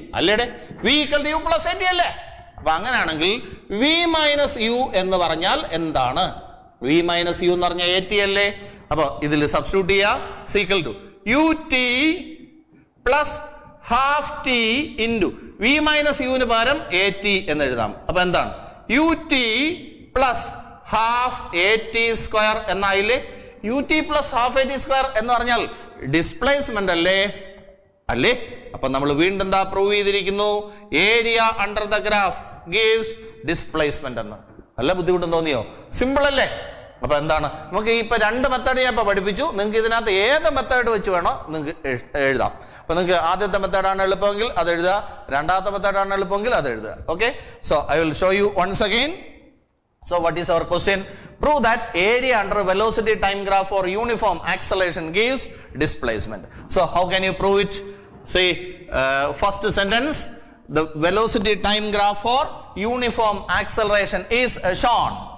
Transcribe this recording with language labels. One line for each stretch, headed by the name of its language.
Malayalam: അല്ലേടെ v equal to u plus at അല്ലേ? അപ്പൊ അങ്ങനെയാണെങ്കിൽ v minus u എന്ന് പറഞ്ഞാൽ എന്താണ്? v minus u എന്ന് പറഞ്ഞാൽ at അല്ലേ? അപ്പൊ ഇതിൽ സബ്സ്റ്റിറ്റ്യൂട്ട് ചെയ്യുക. Equal to you T plus half T into V minus യുവിന് പകരം എ ടി എന്ന് എഴുതാം. അപ്പൊ എന്താണ്? U T plus half A T square എന്നായില്ലേ. U T plus half A T square എന്ന് പറഞ്ഞാൽ ഡിസ്പ്ലേസ്മെന്റ് അല്ലേ. അല്ലേ? അപ്പൊ നമ്മൾ വീണ്ടും എന്താ പ്രൂവ് ചെയ്തിരിക്കുന്നു?
English: area under the graph gives displacement
Malayalam: എന്ന്. നല്ല ബുദ്ധിമുട്ടും തോന്നിയോ? സിമ്പിൾ അല്ലേ? അപ്പൊ എന്താണ് നമുക്ക് ഇപ്പൊ രണ്ട് മെത്തേഡ് ഞാൻ ഇപ്പൊ പഠിപ്പിച്ചു. നിങ്ങൾക്ക് ഇതിനകത്ത് ഏത് മെത്തേഡ് വെച്ച് വേണോ നിങ്ങൾക്ക് എഴുതാം. അപ്പൊ നിങ്ങൾക്ക് ആദ്യത്തെ മെത്തേഡാണ് എളുപ്പമെങ്കിൽ അത് എഴുതുക, രണ്ടാമത്തെ മെത്തേഡാണ് എളുപ്പമെങ്കിൽ അത് എഴുതുക.
English: Okay, so I will show you once again. So what is our question? Prove that area under velocity time graph for uniform acceleration gives displacement. So how can you prove it? See, first sentence, the velocity time graph for uniform acceleration is shown.